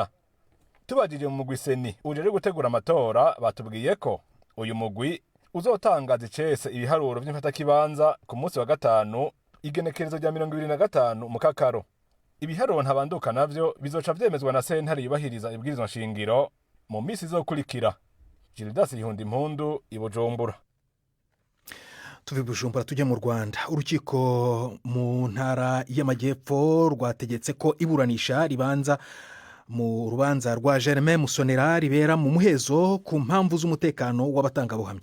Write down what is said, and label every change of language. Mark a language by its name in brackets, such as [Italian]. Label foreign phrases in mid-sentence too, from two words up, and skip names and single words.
[Rundi] Tubajije mu mugwi seni ujeje gutegura amatora batubwiye ko uyu mugwi uzotangaza icese ibiharuro vy'imfatakibanza ku munsi wa 5 igenekerezo rya 25 mu Kakaro. Ibiharuro ntabanduka navyo bizoca vyemezwa na sentare yubahiriza ibwirizwa nshingiro mu misi izokurikira. Gildas Ihunda Impundu i Bujumbura. [Kinyarwanda] Tuve Bujumbura tujya mu Rwanda. Urukiko mu ntara y'Amajyepfo rwategetse ko iburanisha ribanza mu rubanza rwa Germain Musonera ribera mu muhezo ku mpamvu z'umutekano w'abatangabuhamya.